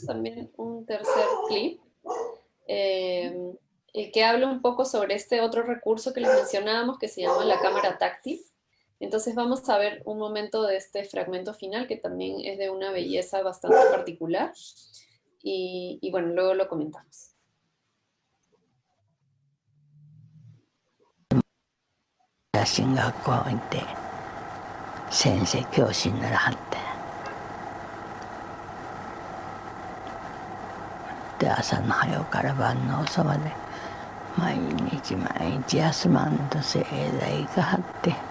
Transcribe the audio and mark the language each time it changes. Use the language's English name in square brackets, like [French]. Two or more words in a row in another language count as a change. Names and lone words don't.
[Spanish] también un tercer clip que habla un poco sobre este otro recurso que les mencionábamos que se llama la cámara táctil. Entonces vamos a ver un momento de este fragmento final que también es de una belleza bastante particular y bueno, luego lo comentamos. [Japanese] 写真学校行って先生教師にならはってで朝の早うから晩の遅まで毎日毎日休まんと盛大行かはって